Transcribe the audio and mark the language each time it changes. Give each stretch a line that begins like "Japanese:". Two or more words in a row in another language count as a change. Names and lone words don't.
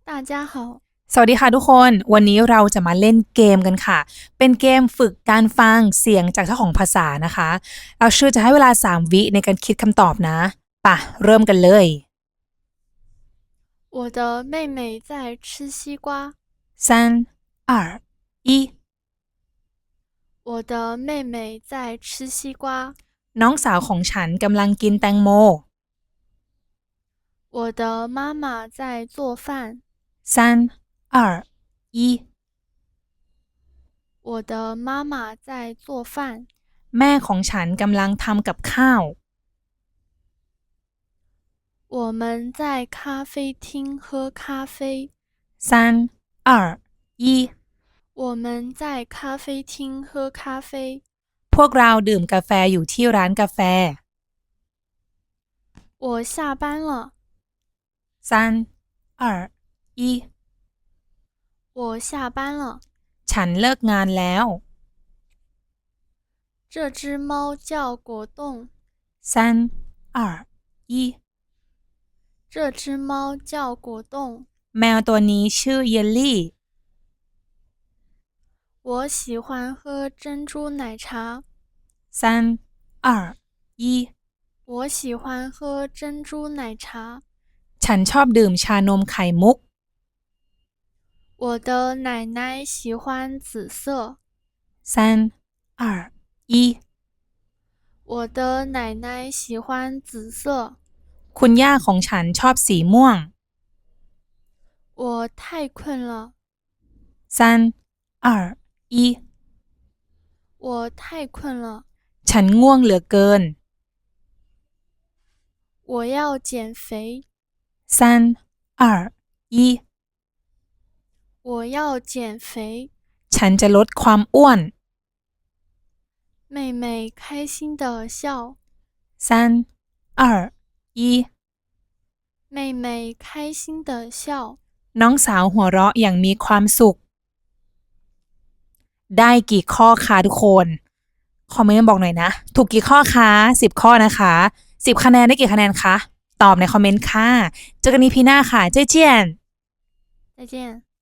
Chinese: 大家好
Thai: สวัสดีค่ะทุกคนวันนี้เราจะมาเล่นเกมกันค่ะเป็นเกมฝึกการฟังเสียงจากเจ้าของภาษานะคะเราชื่อจะให้เวลา3วิในการคิดคำตอบนะป่ะเริ่มกันเลย
Chinese: 我的妹妹在吃西瓜 3、2、1 我的妹妹在吃西瓜
Thai: น้องสาวของฉันกำลังกินแตงโม
Chinese: 我的妈妈在做饭 3、2、1 我的妈妈在做饭
Thai: แม่ของฉันกำลังทำกับข้าว
Chinese: 我们在咖啡厅喝咖啡 3、2、1 我们在咖啡厅喝咖啡
Thai: พวกเราดื่มกาแฟอยู่ที่ร้านกาแฟ
Chinese: 我下班了 3、2、1 我下班了
Thai: ฉันเลิกงานแล้ว
Chinese: 这只猫叫果冻 3、2、1 这只猫叫果冻
Thai: แมวตัวนี้ชื่อเยลลี่
Chinese: 我喜欢喝珍珠奶茶 3、2、1 我喜欢喝珍珠奶茶
Thai: ฉันชอบดื่มชานมไข่มุก
Chinese: 我的奶奶喜欢紫色 3、2、1 我的奶奶喜欢紫色
Thai: คุณย่าของฉันชอบสีม่วง
Chinese: 我太困了 3、2、1 我太困了
Thai: ฉันง่วงเหลือเกิน
Chinese: 我要减肥 3、2、1 我要减肥
Thai: ฉันจะลดความอ้วน
Chinese: 妹妹开心的笑 3、2、1 妹妹开心的笑
Thai: น้องสาวหัวเราะอย่างมีความสุขได้กี่ข้อคะทุกคนคอมเมนต์มาบอกหน่อยนะถูกกี่ข้อคะ10ข้อนะคะ10คะแนนได้กี่คะแนนคะตอบในคอมเมนต์ค่ะเจอกันอีพีหน้าค่ะเจ๊เจี้ยน
Chinese: 再见